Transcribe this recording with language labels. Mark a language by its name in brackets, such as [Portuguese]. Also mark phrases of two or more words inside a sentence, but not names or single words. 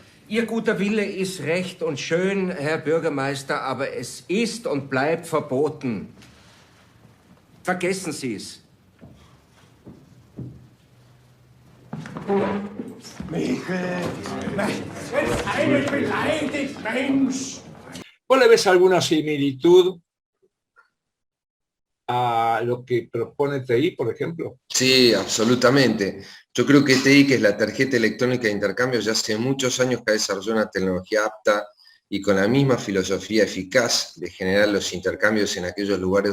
[German] Ihr guter Wille ist recht und schön, Herr Bürgermeister, aber es ist und bleibt verboten. Vergessen Sie es. Michael, wenn einen beleidigt, Mensch! [Spanish] ¿Vos le ves alguna similitud a lo que propone TI, por ejemplo? Sí, absolutamente. Yo creo que TI, que es la tarjeta electrónica de intercambio, ya hace muchos años que ha desarrollado una tecnología apta y con la misma filosofía eficaz de generar los intercambios en aquellos lugares